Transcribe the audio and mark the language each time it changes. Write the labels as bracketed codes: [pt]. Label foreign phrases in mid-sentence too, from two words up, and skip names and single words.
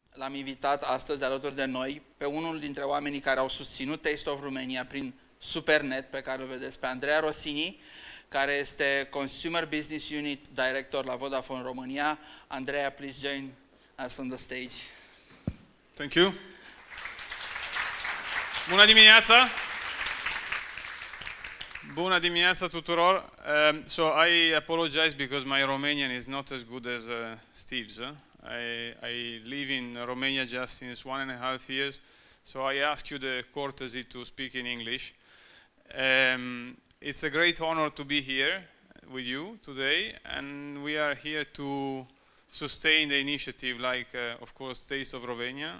[ro] l-am invitat astăzi alături de noi pe unul dintre oamenii care au susținut Taste of Romania prin Supernet, pe care îl vedeți, pe Andrea Rossini, care este [en] Consumer Business Unit Director [ro] la Vodafone România. [en] Andrea, please join us on the stage. Thank you. [ro] Bună dimineața! Bună dimineața tuturor. [en] So I apologize because my Romanian is not as good as Steve's. I live in Romania just since 1.5 years, so I ask you the courtesy to speak in English. It's a great honor to be here with you today, and we are here to sustain the initiative like, of course, Taste of Romania.